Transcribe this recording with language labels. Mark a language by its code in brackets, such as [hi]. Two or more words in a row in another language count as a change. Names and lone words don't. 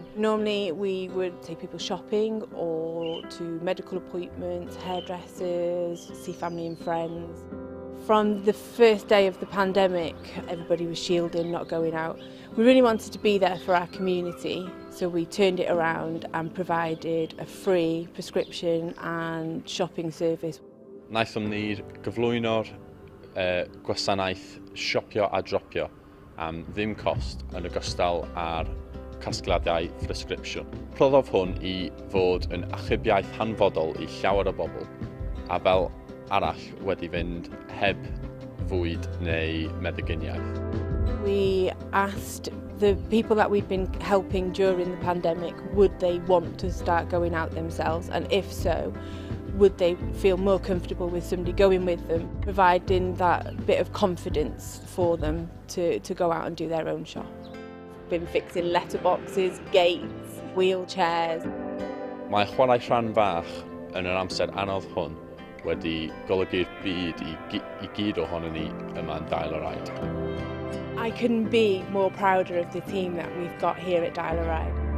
[en] Normally we would take people shopping or to medical appointments, hairdressers, see family and friends. From the first day of the pandemic, everybody was shielding, not going out. We really wanted to be there for our community, so we turned it around and provided a free prescription and shopping service. [cy] Wnaethon ni gyflwyno'r gwasanaeth siopio a dropio am ddim cost yn ogystal â'r casgliadau presgripsiwn. Rhoddodd hwn I fod yn achubiaeth hanfodol I llawer o bobl, a fel arall wedi fynd heb fwyd neu meddyginiaeth. [en] We asked the people that we'd been helping during the pandemic, would they want to start going out themselves, and if so, would they feel more comfortable with somebody going with them, providing that bit of confidence for them to go out and do their own shop. Been fixing letterboxes, gates, wheelchairs. [cy] Mae chwarae rhan fach yn yr amser anodd hwn wedi golygu'r byd I gyd ohonon ni yma yn Dial-a-Ride. [en] I couldn't be more prouder of the team that we've got here at Dial-a-Ride.